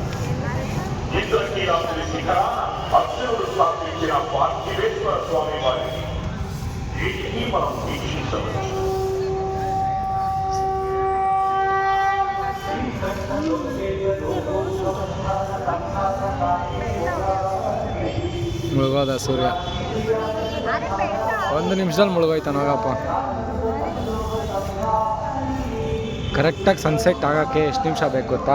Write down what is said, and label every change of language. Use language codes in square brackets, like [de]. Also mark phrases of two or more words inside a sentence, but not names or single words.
[te] ఇంద్రకీలాద్రి శిఖరాన అర్జునుడు స్థాపించిన పార్థివేశ్వర స్వామి వారిని వీటిని మనం వీక్షించవచ్చు. [kn] ಮುಳುಗೋದ ಸೂರ್ಯ 1 ನಿಮಿಷದಲ್ಲಿ ಮುಳುಗೋಯ್ತಾನೆ. ಹೋಗಪ್ಪ. ಕರೆಕ್ಟಾಗಿ ಸನ್ಸೆಟ್ ಆಗೋಕ್ಕೆ ಎಷ್ಟು ನಿಮಿಷ ಬೇಕು ಗೊತ್ತಾ?